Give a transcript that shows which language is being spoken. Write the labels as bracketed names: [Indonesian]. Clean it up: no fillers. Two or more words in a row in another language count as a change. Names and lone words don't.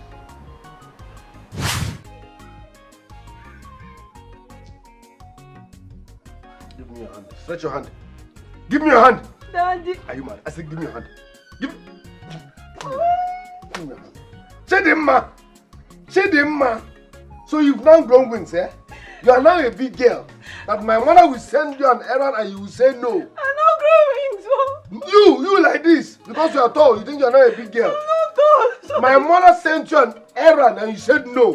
[English] Give me your hand. Stretch your hand. Give me your hand. Daddy. Are you mad? I said give me your hand. Give me your hand. Chidimma. So you've now grown wings, eh? You are now a big girl. That my mother will send you an errand and you will say no. I'm not growing, so. You like this. Because you are tall, you think you are not a big girl. I'm not tall. Sorry. My mother sent you an errand and you said no.